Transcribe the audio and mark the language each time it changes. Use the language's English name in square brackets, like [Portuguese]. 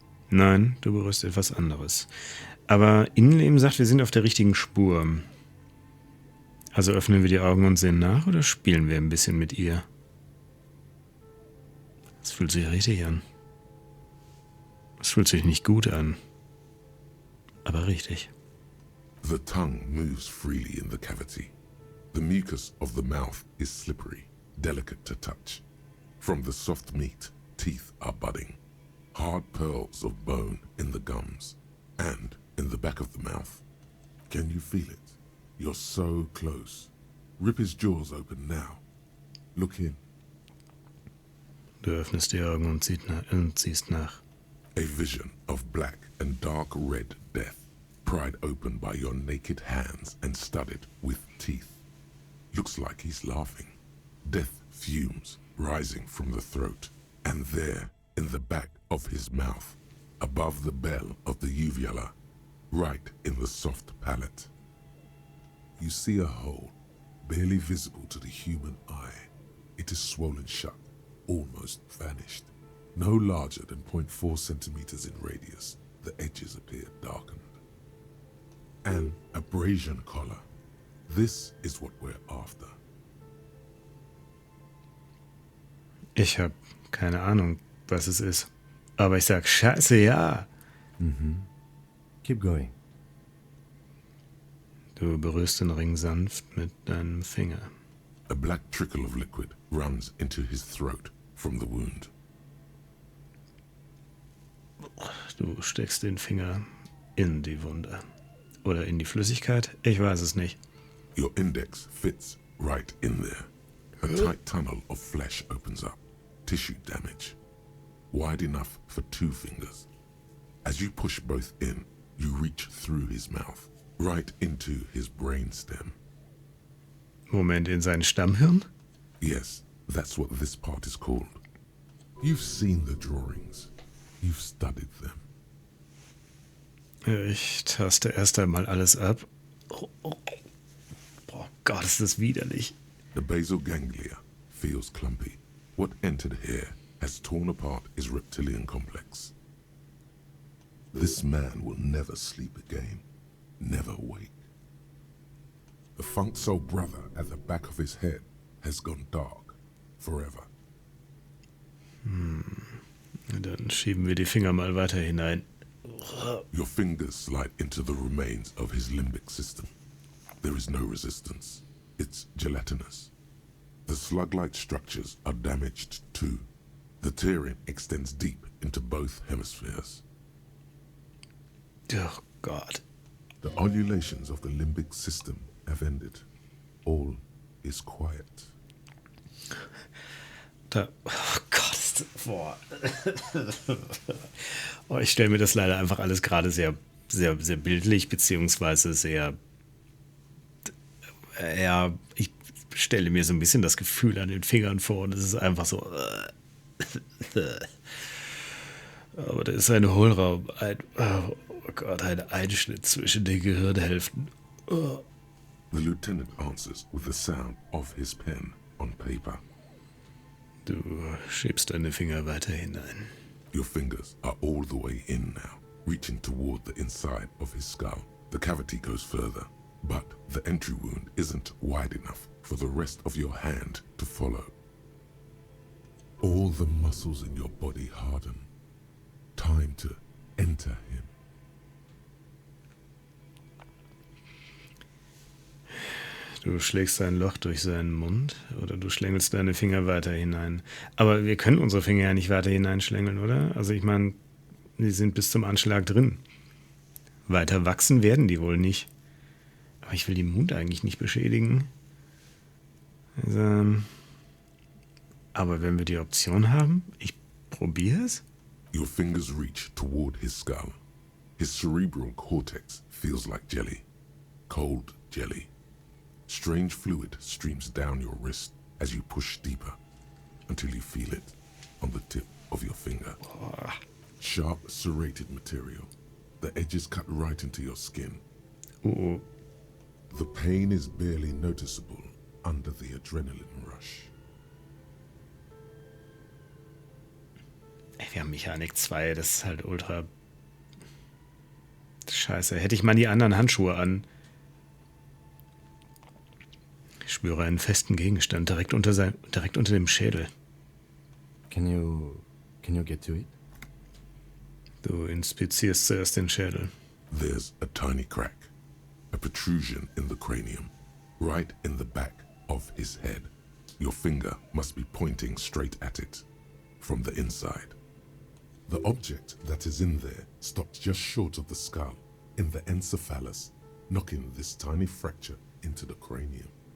[German] Nein, du berührst etwas anderes. Aber Innenleben sagt, wir sind auf der richtigen Spur. Also öffnen wir die Augen und sehen nach oder spielen wir ein bisschen mit ihr? Es fühlt sich richtig an. Es fühlt sich nicht gut an. Aber richtig. [English] The tongue moves freely in the cavity. The mucus of the mouth is slippery, delicate to touch. From the soft meat, teeth are budding. Hard pearls of bone in the gums. And in the back of the mouth. Can you feel it? You're so close. Rip his jaws open now. Look in. [German] Du öffnest die Augen und siehst nach. [English] A vision of black and dark red death pried open by your naked hands and studded with teeth. Looks like he's laughing. Death fumes rising from the throat, and there, in the back of his mouth, above the bell of the uvula, right in the soft palate, you see a hole, barely visible to the human eye. It is swollen shut, almost vanished. No larger than 0.4 centimeters in radius, the edges appear darkened. An abrasion collar. This is what we're after. [German] Ich habe keine Ahnung, was es ist. Aber ich sag, scheiße, ja. [English] Keep going. [German] Du berührst den Ring sanft mit deinem Finger. [English] A black trickle of liquid runs into his throat from the wound. [German] Du steckst den Finger in die Wunde. Oder in die Flüssigkeit? Ich weiß es nicht. [English] Your index fits right in there. A tight tunnel of flesh opens up. Tissue damage. Wide enough for 2 fingers. As you push both in, you reach through his mouth, right into his brainstem. [German] Moment, in sein Stammhirn? [English] Yes, that's what this part is called. You've seen the drawings. You've studied them. [German] Ich taste erst einmal alles ab. Boah, Gott, ist das widerlich. [English] The basal ganglia feels clumpy. What entered here has torn apart his reptilian complex. This man will never sleep again, never wake. The funk soul brother at the back of his head has gone dark forever. [German] Dann schieben wir die Finger mal weiter hinein. [English] Your fingers slide into the remains of his limbic system. There is no resistance. It's gelatinous. The slug-like structures are damaged too. The tearing extends deep into both hemispheres. [German] Oh Gott. [English] The undulations of the limbic system have ended. All is quiet. [German] Oh Gott, boah. Oh, ich stelle mir das leider einfach alles gerade sehr, sehr, sehr bildlich, beziehungsweise sehr, ja, ich stelle mir so ein bisschen das Gefühl an den Fingern vor und es ist einfach so. Aber da ist ein Hohlraum, oh Gott, ein Einschnitt zwischen den Gehirnhälften. Oh. [English] The lieutenant answers with the sound of his pen on paper. [German] Du schiebst deine Finger weiter hinein. [English] Your fingers are all the way in now, reaching toward the inside of his skull. The cavity goes further, but the entry wound isn't wide enough for the rest of your hand to follow. All the muscles in your body harden. Time to enter him. [German] Du schlägst ein Loch durch seinen Mund oder du schlängelst deine Finger weiter hinein. Aber wir können unsere Finger ja nicht weiter hineinschlängeln, oder? Also ich meine, die sind bis zum Anschlag drin. Weiter wachsen werden die wohl nicht. Aber ich will den Mund eigentlich nicht beschädigen. Also, aber wenn wir die Option haben, ich probiere es. [English] Your fingers reach toward his skull. His cerebral cortex feels like jelly. Cold jelly. Strange fluid streams down your wrist as you push deeper until you feel it on the tip of your finger. Sharp, serrated material. The edges cut right into your skin. Oh. The pain is barely noticeable under the adrenaline rush. [German] Ey, wir haben Mechanik 2, das ist halt ultra scheiße. Hätte ich mal die anderen Handschuhe an. Ich spüre einen festen Gegenstand direkt unter dem Schädel. [English] Can you get to it? [German] Du inspizierst zuerst den Schädel. [English] There's a tiny crack, a protrusion in the cranium, right in the back of his head. Your finger must be pointing straight at it, from the inside. The object that is in there stops just short of the skull, in the encephalus, knocking this tiny fracture into the cranium.